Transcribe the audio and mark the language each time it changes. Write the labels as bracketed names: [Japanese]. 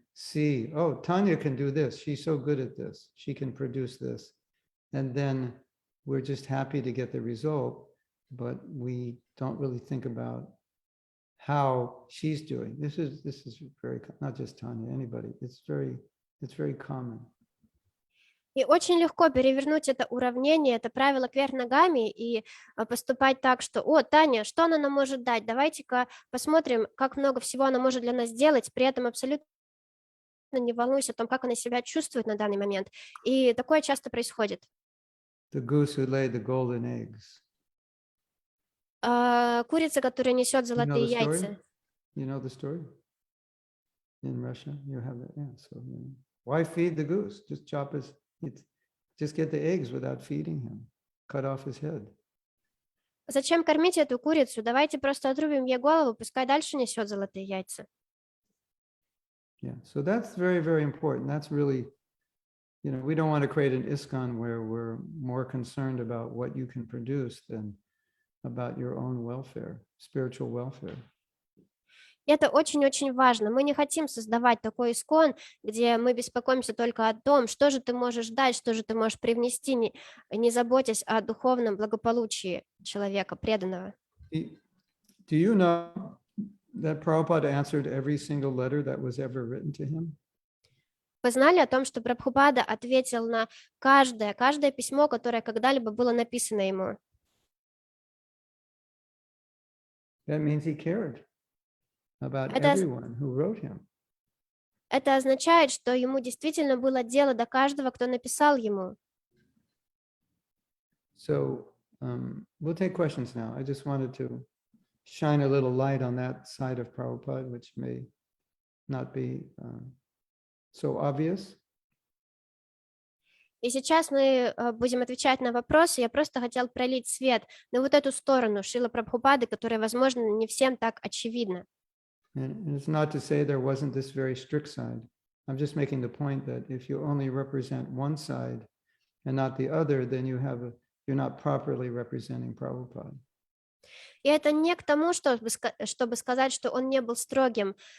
[English] see, oh, Tanya can do this. She's so good at this. She can produce this. And then we're just happy to get the result, but we don't really think about how she's doing. This is very, not just Tanya, anybody. It's very common. [Russian] И очень легко перевернуть это уравнение, это правило кверх ногами и поступать так, что, о, Таня, что она нам может дать? Давайте-ка посмотрим, как много всего она может для нас сделать, при этом абсолютно не волнуюсь о том, как она себя чувствует на данный момент. И такое часто происходит. [English] The goose who laid the golden eggs. [Russian] Курица, которая несет [English] You know [Russian] золотые [English] the story? [Russian] яйца. [English] You know the story? In Russia, you have that. Yeah. So why feed the goose? Just chop his. Just get the eggs without feeding him. Cut off his head. [Russian] Зачем кормить эту курицу? Давайте просто отрубим ей голову, пускай дальше несет золотые яйца. [English] Yeah. So that's very, very important. That's really, we don't want to create an ISKCON where we're more concerned about what you can produce than about your own welfare, spiritual welfare. [Russian] И это очень-очень важно. Мы не хотим создавать такой искон, где мы беспокоимся только о том, что же ты можешь дать, что же ты можешь привнести, не заботясь о духовном благополучии человека, преданного. [English] Do you know that Prabhupada answered every single letter that was ever written to him? [Russian] Вы знали о том, что Прабхупада ответил на каждое письмо, которое когда-либо было написано ему? [English] That means he cared about [Russian] Это [English] everyone who wrote him. [Russian] Это означает, что ему действительно было дело до каждого, кто написал ему. [English] So we'll take questions now. I just wanted to shine a little light on that side of Prabhupada, which may not be so obvious. [Russian] И сейчас мы будем отвечать на вопросы. Я просто хотел пролить свет на вот эту сторону Шрила Прабхупады, которая, возможно, не всем так очевидна. [English] And it's not to say there wasn't this very strict side. I'm just making the point that if you only represent one side and not the other, then you're not properly representing Prabhupada. [Russian] И это не к тому, чтобы сказать, что он не был строгим.